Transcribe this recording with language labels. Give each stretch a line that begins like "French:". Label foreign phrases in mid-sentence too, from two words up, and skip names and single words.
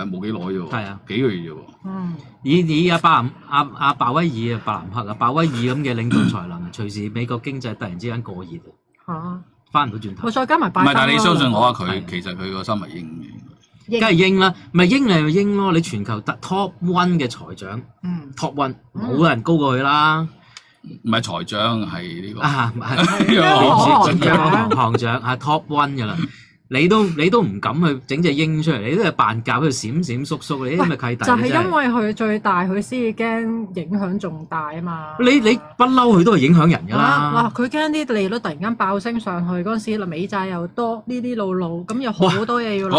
Cantonese: 冇幾耐啫喎。係啊，幾個月啫喎。以阿鮑威爾、伯南克啊、鮑威爾咁嘅領導才能，隨時美國經濟突然之間過熱翻唔到轉頭。我再加埋拜登。唔係，但係你相信我啊，其實佢個心係鷹嘅。梗係鷹啦，咪鷹你咪鷹咯。你全球得
English: top one
Cantonese: 嘅財長 ，
English: top one
Cantonese: 冇人高過佢啦。唔係財長係呢個行長係
English: top one
Cantonese: 㗎啦，你都唔敢去整隻鷹出嚟，你都係扮教喺度閃閃縮縮，你啲咪契弟。就係因為佢最大，佢先至驚影響重大啊嘛。你不嬲佢都係影響人㗎啦。哇！佢驚啲利率突然間爆升上去嗰陣時，美債又多呢啲路，咁有好多嘢要諗。